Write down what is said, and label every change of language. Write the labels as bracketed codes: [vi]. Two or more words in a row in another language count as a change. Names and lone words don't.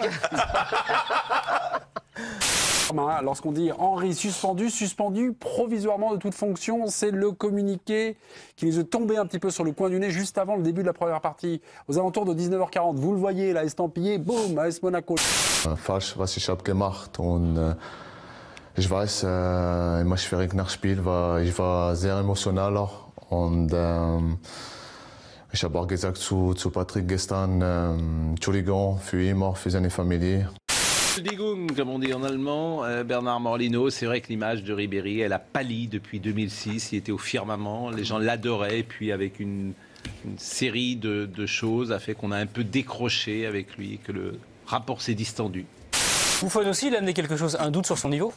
[fr] Lorsqu'on dit Henry suspendu provisoirement de toute fonction, c'est le communiqué qui nous est tombé un petit peu sur le coin du nez juste avant le début de la première partie, aux alentours de 19h40. Vous le voyez, là, estampillé, boum, AS Monaco. [de] Falsch, was ich habe gemacht und ich weiß, im Schwierigner-Spiel ich war sehr emotional auch und ich habe auch gesagt zu Patrick gestern, Entschuldigung für ihn, auch für seine Familie. Entschuldigung, [fr] comme on dit en allemand, Bernard Morlino, c'est vrai que l'image de Ribéry, elle a pâli depuis 2006, il était au firmament, les gens l'adoraient, et puis avec une série de choses a fait qu'on a un peu décroché avec lui, que le rapport s'est distendu. Buffon aussi, il a amené quelque chose, un doute sur son niveau?